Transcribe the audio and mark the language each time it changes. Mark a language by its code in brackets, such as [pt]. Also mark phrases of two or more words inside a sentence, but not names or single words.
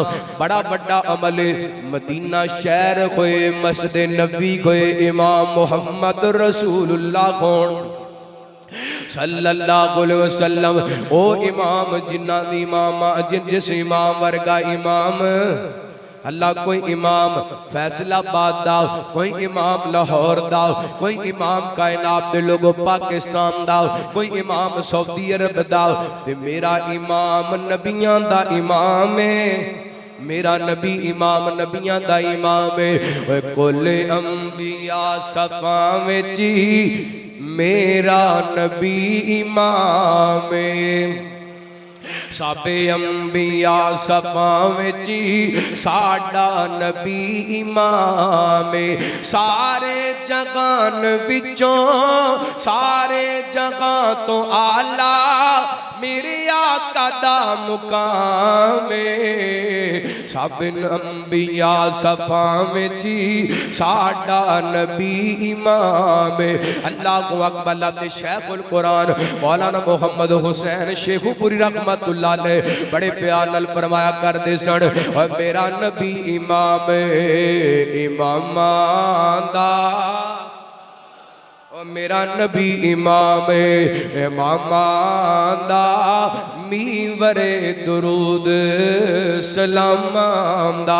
[pa] بڑا بڑا عمل مدینہ شہر ہوئے مسجد نبی ہوئے امام محمد رسول اللہ کون صلی [ar] اللہ علیہ وسلم [pa] او امام جنہ دی امام جس امام ورگا امام اللہ کوئی امام فیصلہ آباد دا، کوئی امام لاہور دا، کوئی امام کائنات دے لوگوں پاکستان دا، کوئی امام سعودی عرب دا، تے میرا امام نبیان دا امام ہے، میرا نبی امام نبیان دا امام ہے۔ کل انبیاء صفاں میں جی میرا نبی امام ہے، سب انبیاء صفاں میں جی ساڑا نبی امام ہے، سارے جگان وچوں سارے جگان تو آلہ میرے آقا دا مقام ہے، سب انبیاء صفاں میں جی ساڑا نبی امام ہے۔ [ar] اللہ اکبر [pa] اللہ دے شیخ القرآن مولانا محمد حسین شیخ پوری [ar] رحمت اللہ علیہ [pa] بڑے پیار نال فرمایا کر دے سن اور میرا نبی امام امامان دا، اور میرا نبی امام امامان دا، میور درود سلام دا۔